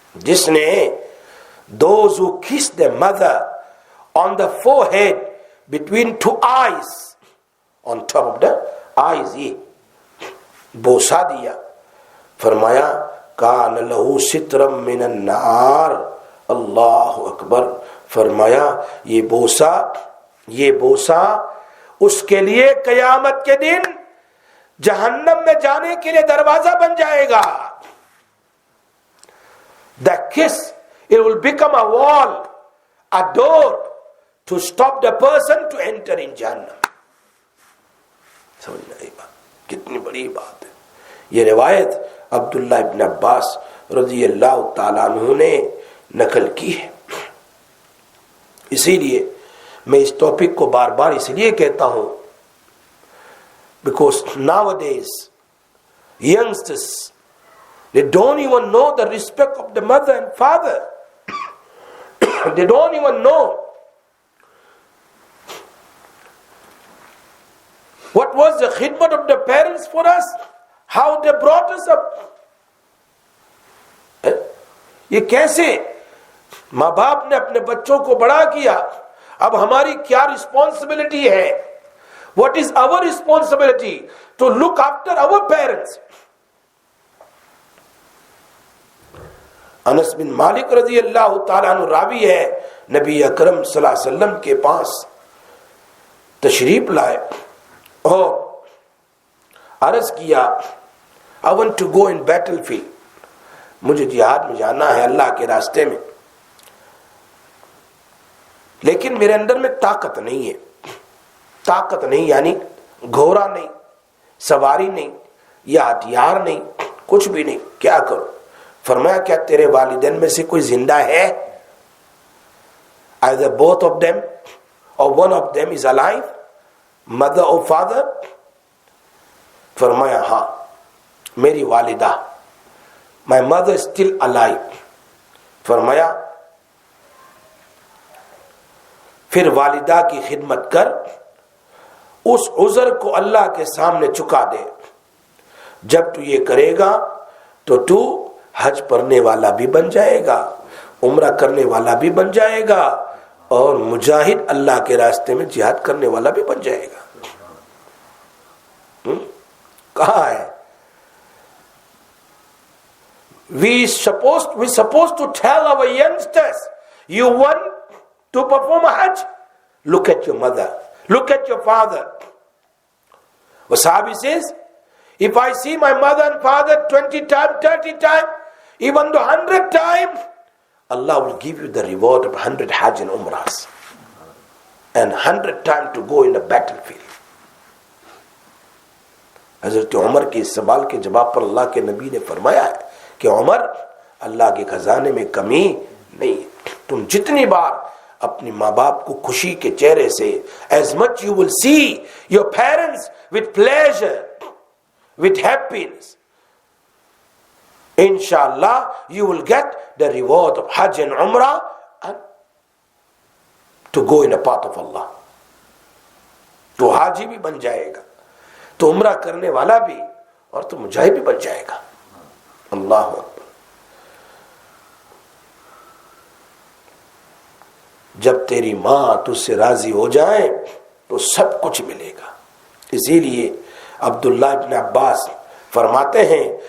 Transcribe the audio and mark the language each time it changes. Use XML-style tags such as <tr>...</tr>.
<ur>جس نے</ur> <en>those who kiss their mother on the forehead between two eyes, on top of the eyes،</en> <ur>یہ بوسہ دیا، فرمایا</ur> <ar>کان لہو سترم من النار.</ar> <ur>اللہ اکبر. فرمایا یہ بوسہ اس کے لیے قیامت کے دن جہنم میں جانے کے لیے دروازہ بن جائے گا.</ur> <en>The kiss, it will become a wall, a door to stop the person to enter in Jahannam.</en> <ur>سمجھنا یہ بات کتنی بڑی بات ہے. یہ روایت عبداللہ ابن عباس رضی اللہ تعالیٰ عنہ نے نقل کی ہے. اسی لیے میں اس ٹاپک کو بار بار اس لیے کہتا ہوں</ur> <en>because nowadays youngsters, they don't even know the respect of the mother and father. They don't even know what was the khidmat of the parents for us, how they brought us up.</en> <ur>یہ کیسے ماں باپ نے اپنے بچوں کو بڑا کیا. اب ہماری کیا رسپانسبلٹی ہے؟</ur> <en>What is our responsibility to look after our parents?</en> <ur>انس بن مالک رضی اللہ تعالیٰ عنہ راوی ہے، نبی اکرم صلی اللہ علیہ وسلم کے پاس تشریف لائے اور عرض کیا</ur> <en>I want to go in battlefield،</en> <ur>مجھے جہاد میں جانا ہے اللہ کے راستے میں، لیکن میرے اندر میں طاقت نہیں ہے. طاقت نہیں یعنی گھوڑا نہیں، سواری نہیں، یا ہتھیار نہیں، کچھ بھی نہیں. کیا کروں؟ فرمایا کیا تیرے والدین میں سے کوئی زندہ ہے؟</ur> <en>Either both of them or one of them is alive, mother or father.</en> <ur>فرمایا ہاں میری والدہ،</ur> <en>my mother is still alive.</en> <ur>فرمایا پھر والدہ کی خدمت کر، اس عذر کو اللہ کے سامنے چکا دے. جب تو یہ کرے گا تو تو حج پڑھنے والا بھی بن جائے گا، عمرہ کرنے والا بھی بن جائے گا، اور مجاہد اللہ کے راستے میں جہاد کرنے والا بھی بن جائے گا. کہاں ہے؟</ur> <en>We supposed to tell our youngsters, you want to perform a hajj? Look at your mother, look at your father. Wasabi says, if I see my mother and father 20 times, 30 times, even 100 times, Allah will give you the reward of 100 hajj and umrahs and 100 times to go in the battlefield.</en> <ur>حضرت عمر کے اس سوال کے جواب پر اللہ کے نبی نے فرمایا ہے کہ عمر، اللہ کے خزانے میں کمی نہیں. تم جتنی بار اپنی ماں باپ کو خوشی کے چہرے سے،</ur> <en>as much you will see your parents with pleasure, with happiness, inshallah you will get the reward of hajj and umrah and to go in the path of Allah.</en> <ur>تو حاجی بھی بن جائے گا، تو عمرہ کرنے والا بھی، اور تو مجاہد بھی بن جائے گا. اللہ اکبر. جب تیری ماں تجھ سے راضی ہو جائے تو سب کچھ ملے گا. اسی لیے عبداللہ ابن عباس فرماتے ہیں</ur>